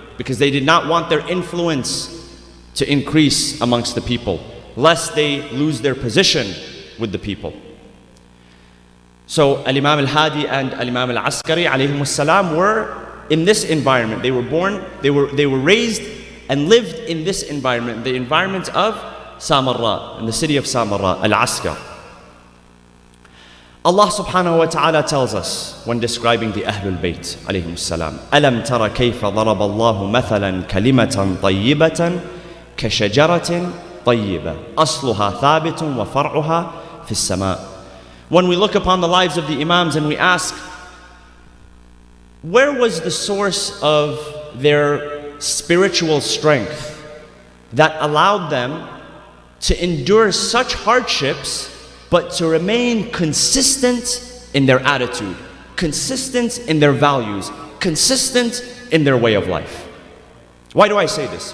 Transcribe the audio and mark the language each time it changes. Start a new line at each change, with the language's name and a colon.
English: Because they did not want their influence to increase amongst the people, lest they lose their position with the people. So Al-Imam Al-Hadi and Al-Imam Al-Askari alayhim as-salam were in this environment. They were born, they were raised and lived in this environment, the environment of Samarra, in the city of Samarra, Al-Askar. Allah subhanahu wa ta'ala tells us when describing the Ahlul Bayt alayhim as-salam,
Arabic: أَلَمْ تَرَ كَيْفَ ضَرَبَ اللَّهُ مَثَلًا كَلِمَةً طَيِّبَةً كَشَجَرَةٍ طَيِّبَةٍ أَصْلُهَا ثَابِتٌ وَفَرْعُهَا فِي السَّمَاءِ.
English: When we look upon the lives of the Imams and we ask, where was the source of their spiritual strength that allowed them to endure such hardships but to remain consistent in their attitude, consistent in their values, consistent in their way of life? Why do I say this?